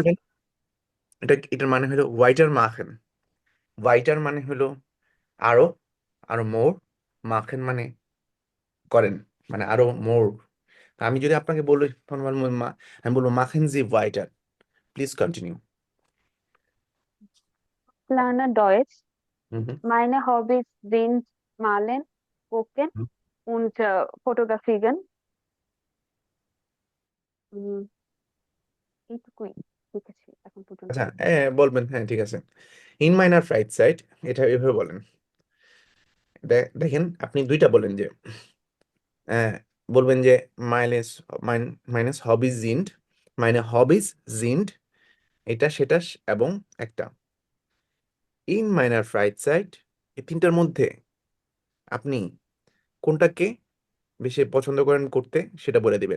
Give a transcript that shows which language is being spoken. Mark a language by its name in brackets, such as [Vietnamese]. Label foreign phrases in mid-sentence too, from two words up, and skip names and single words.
[Bangla] বলবেন? এটার মানে হলো [German] weiter machen. [Bangla] ওয়াইটার মানে হলো আরো, আরো মোর, মাখেন মানে করেন, মানে আরো মোর। আমি যদি আপনাকে বলি তখন বলবো আমি বলবো [German] machen Sie weiter. [English] please continue. [German] Lerne Deutsch. হুম হুম Meine Hobbys sind Malen, Kochen হুম। und Fotografieren. [Bangla] উম, এইটুকুই লিখেছি এখন পর্যন্ত। আচ্ছা, বলবেন, হ্যাঁ ঠিক আছে। [German] in meiner Freizeit, [Bangla] এটা এভাবে বলেন। দেখেন আপনি দুইটা বলেন যে আহ, বলবেন যে [German] meine meine Hobbys sind, [Bangla] মানে [German] Hobbys sind [Bangla] এটা সেটা এবং একটা [German] in meiner Freizeit, [Bangla] এই তিনটার মধ্যে আপনি কোনটাকে বেশি পছন্দ করেন করতে সেটা বলে দিবেন।